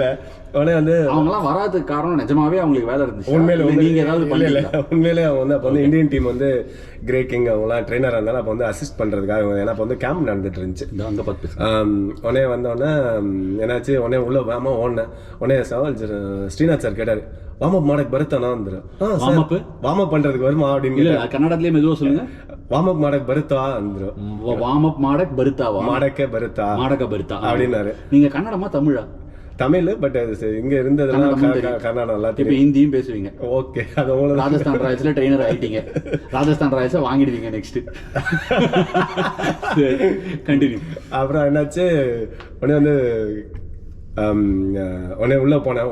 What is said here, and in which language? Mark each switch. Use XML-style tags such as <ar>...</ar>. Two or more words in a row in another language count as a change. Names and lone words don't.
<ta>உடனே அவங்கலாம் வராதுக்கு காரணம் நிஜமாவே அவங்களுக்கு வேலை இருந்துச்சு. உண்மையிலே அவங்க அப்போ இந்தியன் டீம் கிரே கிங் அவங்களாம் ட்ரெயினராக இருந்தாலும் அப்போ அசிஸ்ட் பண்ணுறதுக்காக. ஏன்னா அப்போ கேம்ப் நடந்துட்டு இருந்துச்சு. உடனே வந்தோடனே என்னாச்சு, உடனே உள்ள வேமா ஓடினேன். உடனே ஸ்ரீநாத் சார் கேட்டார்,</ta> <en>warm up</en> <kn>ಮಾಡಕ್ಕೆ ಬರುತ್ತಾನಾ ಅಂದ್ರು.</kn> <en>warm up</en> <ta>பண்றதுக்கு வருமா அப்படின்னு. இல்ல கன்னடத்திலே மெதுவா சொல்லுங்க.</ta> <en>warm up</en> <kn>ಮಾಡಕ್ಕೆ ಬರುತ್ತಾ ಅಂದ್ರು.</kn> <en>warm up</en> <kn>ಮಾಡಕ್ಕೆ ಬರುತ್ತಾ? ಮಾಡಕ್ಕೆ ಬರುತ್ತಾ</kn> <ta>அப்படினாரு. நீங்க கன்னடமா தமிழா? தமிழ் பட் இங்க இருந்ததெல்லாம் கர்நாடகா நல்லா இப்போ ஹிந்தியும் பேசுவீங்க. ஓகே, அது உங்களுக்கு ராஜஸ்தான் ராயல்ஸ்ல ட்ரெயினர் ஆயிட்டீங்க, ராஜஸ்தான் ராயல்ஸை வாங்கிடுவீங்க நெக்ஸ்ட். கண்டினியூ. அப்புறம் என்னாச்சு, உடனே வந்து உடனே உள்ளே போனேன்.</ta>